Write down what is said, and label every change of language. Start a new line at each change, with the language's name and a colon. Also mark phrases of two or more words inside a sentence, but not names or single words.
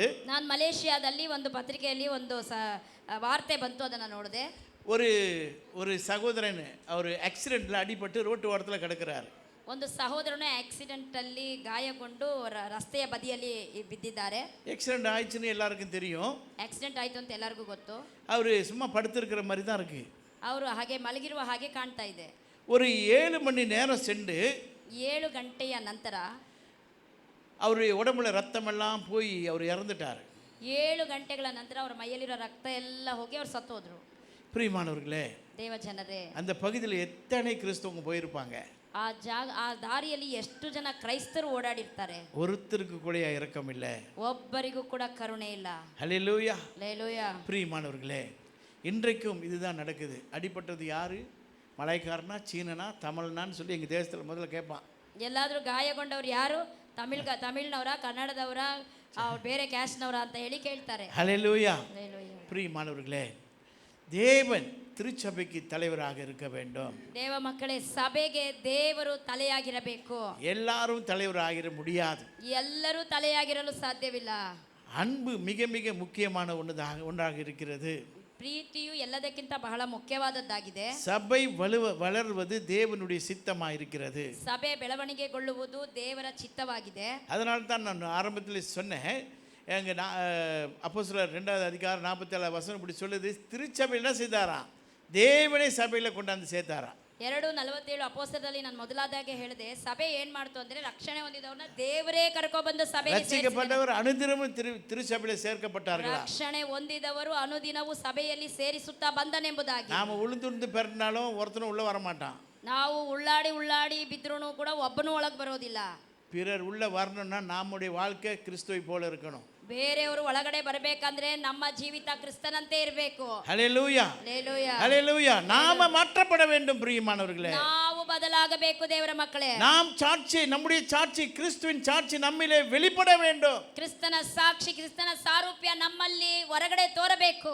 Kannada: ನಾನು ಮಲೇಷಿಯಾದಲ್ಲಿ ಒಂದು ಪತ್ರಿಕೆಯಲ್ಲಿ ಒಂದು ವಾರ್ತೆ ಬಂತು, ಅದನ್ನು ನೋಡಿದೆ.
Tamil: ஒரு சகோதரன் அவர் ஆக்சிடென்ட்ல அடிபட்டு ரோட்டு ஓரத்தில் கிடக்கிறார்.
Kannada: ಒಂದು ಸಹೋದರನು ಆಕ್ಸಿಡೆಂಟ್ ಅಲ್ಲಿ ಗಾಯಗೊಂಡು ರಸ್ತೆಯ ಬದಿಯಲ್ಲಿ ಬಿದ್ದಿದ್ದಾರೆ.
Tamil: ஆக்சிடென்ட் ஆயிடுச்சுன்னு எல்லாருக்கும் தெரியும்.
Kannada: ಆಕ್ಸಿಡೆಂಟ್ ಆಯ್ತು ಅಂತ ಎಲ್ಲರಿಗೂ ಗೊತ್ತು.
Tamil: அவர் சும்மா படுத்திருக்கிற மாதிரி தான் இருக்கு.
Kannada: ಅವರು ಹಾಗೆ ಮಲಗಿರುವ ಹಾಗೆ ಕಾಣ್ತಾ ಇದೆ.
Tamil: ஒரு 7 மணி நேரம் சென்று
Kannada: 7 ಗಂಟೆಯ ನಂತರ
Tamil: அவருடைய உடம்புல ரத்தம் எல்லாம் போய் அவர் இறந்துட்டார்.
Kannada: 7 ಗಂಟೆಗಳ ನಂತರ ಅವರ ಮೈಯಲ್ಲಿರೋ ರಕ್ತ ಎಲ್ಲ ಹೋಗಿ ಅವರು ಸತ್ತು ಹೋದ್ರು.
Tamil: பிரியமானவர்களே,
Kannada: ದೇವ ಜನರೇ,
Tamil: அந்த பகுதியில் எத்தனை கிறிஸ்தவங்க போயிருப்பாங்க.
Kannada: ಆ ದಾರಿಯಲ್ಲಿ ಎಷ್ಟು ಜನ ಕ್ರೈಸ್ತರು ಓಡಾಡಿರ್ತಾರೆ.
Tamil: ஒருத்தருக்கு கூட இரக்கம் இல்லை,
Kannada: ಒಬ್ಬರಿಗೂ ಕೂಡ ಕರುಣೆ ಇಲ್ಲ.
Tamil: ஹல்லேலூயா. ஹல்லேலூயா. பிரியமானவர்களே, இன்றைக்கும் இதுதான் நடக்குது. அடிபட்டது யாரு? மலைக்காரனா, சீனனா, தமிழ்னான்னு சொல்லி எங்கள் தேசத்தில் முதல்ல கேட்பான்.
Kannada: ಎಲ್ಲಾದರೂ ಗಾಯಗೊಂಡವ್ರು ಯಾರು? ತಮಿಳ್ನವರ, ಕನ್ನಡದವರ, ಬೇರೆ ಕ್ಯಾಸ್ಟ್ನವರ ಅಂತ ಹೇಳಿ ಕೇಳ್ತಾರೆ.
Tamil: ஹல்லேலூயா. ஹல்லேலூயா. பிரியமானவர்களே, தேவன் திருச்சபைக்கு தலைவராக இருக்க வேண்டும்.
Kannada: ದೇವ ಮಕ್ಕಳೇ, ಸಭೆಗೆ ದೇವರು ತಲೆಯಾಗಿರಬೇಕು.
Tamil: எல்லாரும் தலைவராகிற முடியாது.
Kannada: ಎಲ್ಲರೂ ತಲೆಯಾಗಿರಲು ಸಾಧ್ಯವಿಲ್ಲ.
Tamil: அன்பு மிக மிக முக்கியமான ஒன்றாக இருக்கிறது.
Kannada: ಪ್ರೀತಿಯು ಎಲ್ಲದಕ್ಕಿಂತ ಬಹಳ ಮುಖ್ಯವಾದದ್ದಾಗಿದೆ.
Tamil: சபை வளர்வது தேவனுடைய சித்தமாக இருக்கிறது.
Kannada: ಸಭೆ ಬೆಳವಣಿಗೆಗೊಳ್ಳುವುದು ದೇವರ ಚಿತ್ತವಾಗಿದೆ.
Tamil: அதனால தான் நான் ஆரம்பத்தில் சொன்னேன், எங்கள் அப்போஸ்தலர் 2வது அதிகாரம் 47 வசனம் இப்படி சொல்லுது, திருச்சபையில் என்ன செய்தாராம்? தேவனே சபையில் கொண்டாந்து சேர்த்தாராம்.
Kannada: 2:47 ಅಪೊಸ್ತಲರಲ್ಲಿ ನಾನು ಮೊದಲಾದಾಗೆ ಹೇಳಿದೆ, ಸಭೆ ಏನ್ ಮಾಡ್ತು ಅಂದ್ರೆ ರಕ್ಷಣೆ ಹೊಂದಿದವರನ್ನ ದೇವರೇ ಕರ್ಕೊಂಡ್ಬಂದು ಸಭೆಗೆ ಸೇರಿಸಿದ.
Tamil: ரட்சிக்கப்பட்டவர் அனுதினமும் திருச்சபையில் சேர்க்கப்பட்டார்களா?
Kannada: ರಕ್ಷಣೆ ಹೊಂದಿದವರು ಅನುದಿನವೂ ಸಭೆಯಲ್ಲಿ ಸೇರಿಸುತ್ತಾ ಬಂದನೆಂಬುದಾಗಿ.
Tamil: நாம உளுந்து பெறனாலும் ஒருத்தனும் உள்ள வர மாட்டான்.
Kannada: ನಾವು ಉಳ್ಳಾಡಿ ಬಿದ್ರೂ ಕೂಡ ಒಬ್ಬನೂ ಒಳಗೆ ಬರೋದಿಲ್ಲ.
Tamil: பிறர் உள்ள வரணும்னா நம்முடைய வாழ்க்கை கிறிஸ்துவை போல இருக்கணும்.
Kannada: ಬೇರೆಯವರು ಒಳಗಡೆ ಬರಬೇಕಂದ್ರೆ ನಮ್ಮ ಜೀವಿತ ಕ್ರಿಸ್ತನಂತೆ ಇರಬೇಕು.
Tamil: ஹல்லேலூயா. ஹல்லேலூயா. ஹல்லேலூயா. நாம மாற்றப்பட வேண்டும் பிரியமானவர்களே.
Kannada: ನಾವು ಬದಲಾಗಬೇಕು ದೇವರ ಮಕ್ಕಳೇ.
Tamil: நாம் சாட்சி, நம்முடைய சாட்சி, கிறிஸ்துவின் சாட்சி நம்மிலே வெளிப்பட வேண்டும்.
Kannada: ಕ್ರಿಸ್ತನ ಸಾಕ್ಷಿ, ಕ್ರಿಸ್ತನ ಸಾರೂಪ್ಯ ನಮ್ಮಲ್ಲಿ ಹೊರಗಡೆ ತೋರಬೇಕು.